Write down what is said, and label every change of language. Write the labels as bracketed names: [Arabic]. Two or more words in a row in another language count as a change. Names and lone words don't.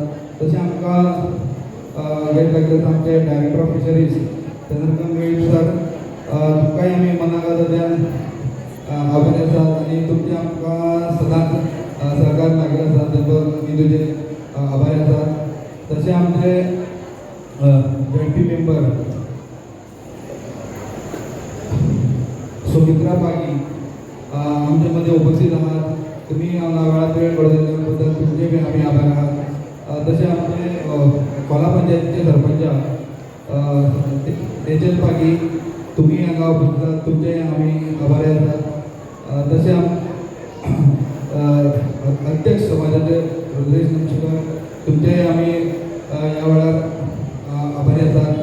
[Konkani] तशें आमकां गेट लागले आमचे [English] director of fisheries [Konkani] चंद्रकांत वेळी सर तुमकांय आमी मनाक आभारी आसात आनी तुमचे आमकां सदांच सहकार लागिल्लो आसा ताचो आमी तुजे आभारी आसात. तशें आमचे झडपी मेंबर सुमित्रा पागी आमचे मध्ये उपस्थित आहात. तुम्ही वेळात वेळ पडल्याबद्दल तुमचे बी आम्ही आभार आहात. तसे आमचे खोला पंचायतीचे सरपंच तेजस पागी तुम्ही हांगा उपस्थित आहात, तुमचे आम्ही आभारी आसात. तसे अध्यक्ष समाजाचे रुद्रेश नमशीकर तुमचे आम्ही ह्या वेळार आभारी आसात.